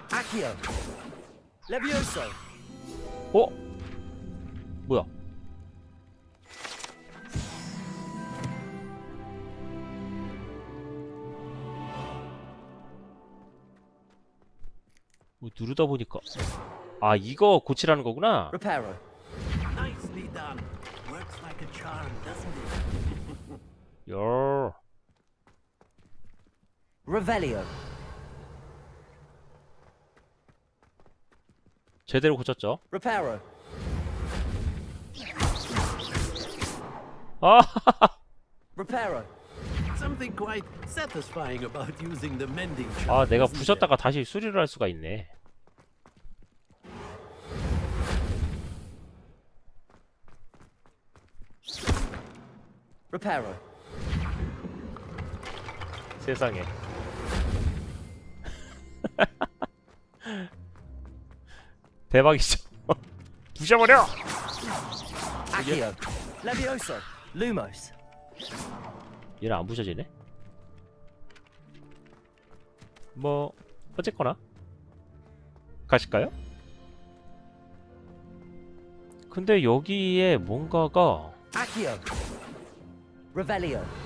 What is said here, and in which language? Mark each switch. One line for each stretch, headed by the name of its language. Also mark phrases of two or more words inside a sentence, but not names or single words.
Latin: Accio. Levioso.
Korean: 어? 뭐야? 뭐 누르다 보니까 아 이거 고치라는 거구나.
Latin: Reparo.
English: Nicely done. Works like a charm, doesn't it?
Korean: 열.
Latin: Revelio.
Korean: 제대로 고쳤죠.
Latin: Reparo.
Korean: 아.
Latin: Reparo.
English: Something quite satisfying about using the mending charm.
Korean: 아 내가
English: isn't
Korean: 부셨다가 다시 수리를 할 수가 있네.
Latin: Reparo.
Korean: 세상에. 대박이죠. 부셔버려.
Latin: Accio. Levioso. Lumos.
Korean: 얘는 안 부셔지네. 뭐 어쨌거나 가실까요? 근데 여기에 뭔가가
Latin: Accio. Revelio.